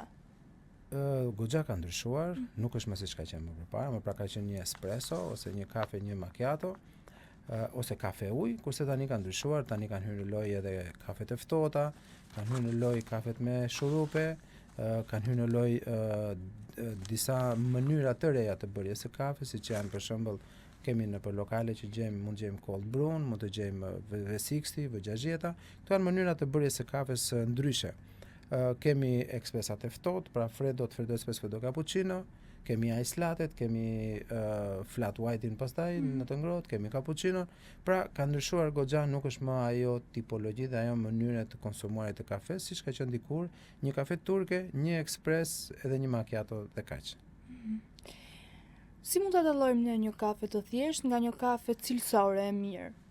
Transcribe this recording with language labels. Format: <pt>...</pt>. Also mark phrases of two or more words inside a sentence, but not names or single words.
<sq>Goxha ka ndryshuar, nuk është më siç ka qenë më përpara, më pra ka qenë një espresso ose një kafe, një macchiato, ose kafe ujë, kurse tani ka ndryshuar, tani kanë hyrë në lojë edhe kafet e ftohta, kanë hyrë në lojë kafet me shurupe, kanë hyrë në lojë disa mënyra të reja të bërjes së kafes, siç janë për shembull kemi në për lokale që mund gjejmë</sq> <en>cold brew,</en> <sq>mund të gjejmë V60, V60. Këto janë mënyra të bërjes së kafes ndryshe. Kemi ekspresat e ftohtë, pra</sq> <it>freddo espresso, freddo cappuccino,</it> <sq>kemi</sq> <en>ice latte,</en> <sq>kemi</sq> <en>flat white-in</en> <sq>pastaj në të ngrohtë, kemi cappuccino. Pra ka ndryshuar goxha, nuk është më ajo tipologji dhe ajo mënyra të konsumuarit të kafes, siç ka qenë dikur, një kafe turke, një ekspres edhe një macchiato dhe kaq. Si mund ta dallojmë ne një kafe të thjeshtë nga një kafe cilësore e mirë?</sq>